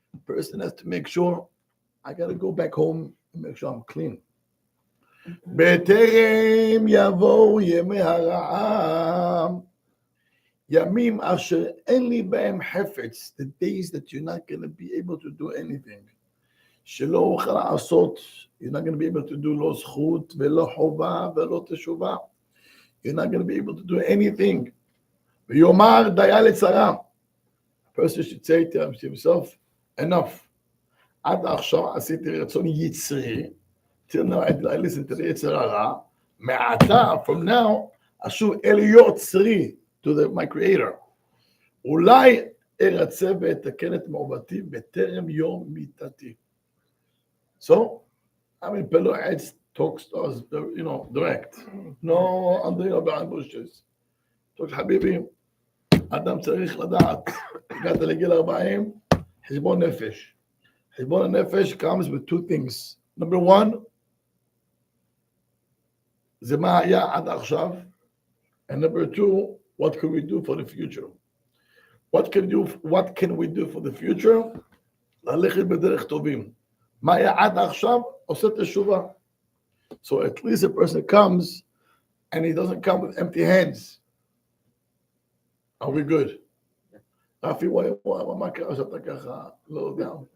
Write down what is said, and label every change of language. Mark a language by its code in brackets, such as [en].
[en] Person has to make sure, I got to go back home and make sure I'm clean. [he] בטרם יבואו ימי הרעה, ימים אשר אין לי בהם חפץ, [en] the days that you're not going to be able to do anything. [he] שלא אוכל לעשות, [en] you're not going to be able to do [he] לא זכות ולא חובה ולא תשובה. [en] You're not going to be able to do anything. [he] ויאמר דיה לצרה. [en] A person should say to himself, enough. עד עכשיו עשיתי רצון יצרי, till now I listen to the יצר הרע, מעתה, from now, אשוב אל יוצרי, to my creator. [he] אולי ארצה ואתקן את מעובתי בטרם יום מיתתי. [en] So, I mean, Pele Yoetz talks to us, direct. No, under behind bushes. [he] talks, חביבי, אדם צריך לדעת, הגעת לגיל 40, חשבון נפש. [en] חשבון הנפש comes with two things. Number one, [he] זה מה היה עד עכשיו, [en] and number two, what can we do for the future? [he] What can we do for the future? ללכת בדרך טובים. מה היה עד עכשיו? עושה תשובה. [en] So at least a person comes and he doesn't come with empty hands. Are we good? [he] רפי, מה קרה שאתה ככה לא יודע?